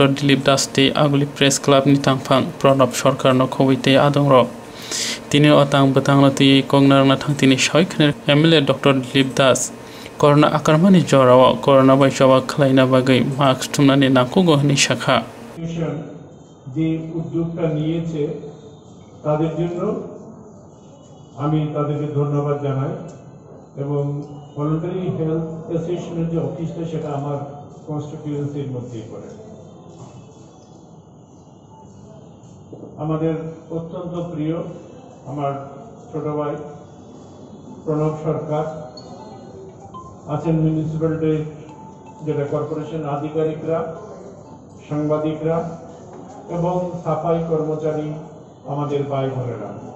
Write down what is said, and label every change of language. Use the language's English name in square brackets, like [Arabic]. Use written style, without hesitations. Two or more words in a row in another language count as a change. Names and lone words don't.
[Kok Borok] Dilip Das te Aguli Press Club ni tangphang Pranab Sarkar no khowite adongro tini o tang butang no ti kongnar na thang tini soikhner MLA Dr. Dilip Das Corona akrmani jorao corona baisawa khlaina bagai mask tumnani naku gohni shakha [Bangla] যে উদ্যোগটা নিয়েছে তাদের জন্য আমি তাদেরকে ধন্যবাদ জানাই এবং [English] voluntary health association [Bangla] যে অফিসটা সেটা আমার কনস্টিটিউয়েন্সির মধ্যেই পড়ে আমাদের অত্যন্ত প্রিয় আমার ছোট ভাই প্রণব সরকার আছেন মিউনিসিপ্যালিটির যেটা কর্পোরেশন আধিকারিকরা সাংবাদিকরা এবং সাফাই কর্মচারী আমাদের ভাই বোনেরা